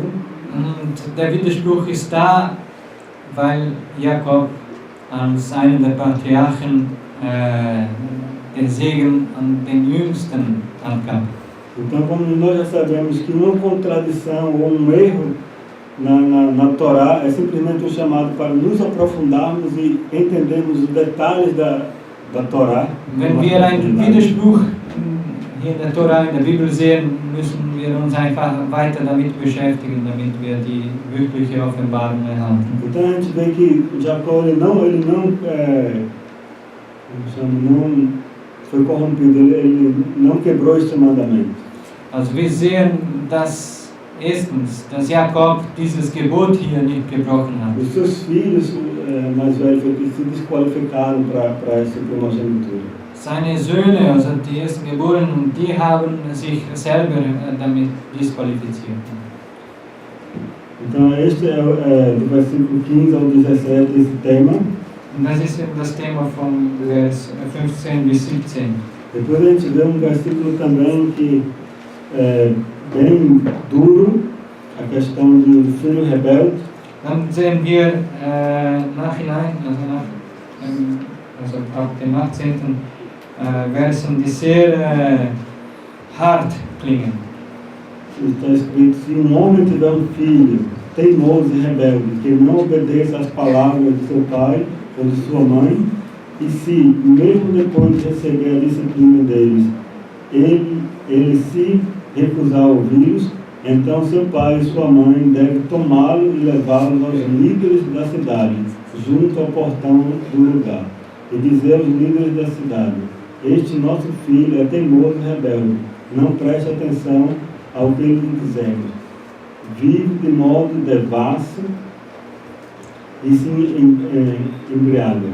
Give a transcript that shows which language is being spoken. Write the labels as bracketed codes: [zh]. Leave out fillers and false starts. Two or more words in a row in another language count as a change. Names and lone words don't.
[de] Und der Widerspruch ist da, weil Jakob als einer der Patriarchen den Segen an den Jüngsten abgab. [pt] Então, como nós já sabemos que uma contradição ou um erro na Torá é simplesmente um chamado para nos aprofundarmos e entendermos os detalhes da Torá. [de] Wenn wir einen Widerspruch hier in der Torah, in der Bibel sehen, müssen wir uns einfach weiter damit beschäftigen, damit wir die wirkliche Offenbarung erhalten. [pt] Então a gente vê que Jacó não foi corrompido, ele não quebrou este mandamento. [de] Also wir sehen, dass erstens, dass Jakob dieses Gebot hier nicht gebrochen hat. [pt] Os seus filhos mais velhos se desqualificaram para essa primogenitura. [de] Seine Söhne, also die ersten Geborenen, die haben sich selber damit disqualifiziert. [pt] Então este é do versículo 15 ao 17 esse tema. [de] Und das ist das Thema von Vers 15 bis 17. [pt] Depois a gente vê versículo também que é bem duro, a questão do filho rebelde. [de] Dann sehen wir nachhinein, also ab dem 18. Versen, die sehr hart klingen. [pt] Está escrito: se homem tiver filho teimoso e rebelde, que não obedeça às palavras de seu pai ou de sua mãe, e se, mesmo depois de receber a disciplina deles, ele se recusar a ouvi-los, então seu pai e sua mãe devem tomá-lo e levá-lo aos líderes da cidade, junto ao portão do lugar, e dizer aos líderes da cidade: este nosso filho é teimoso e rebelde, não preste atenção ao que lhe dizemos, vive de modo devasso e se embriaga.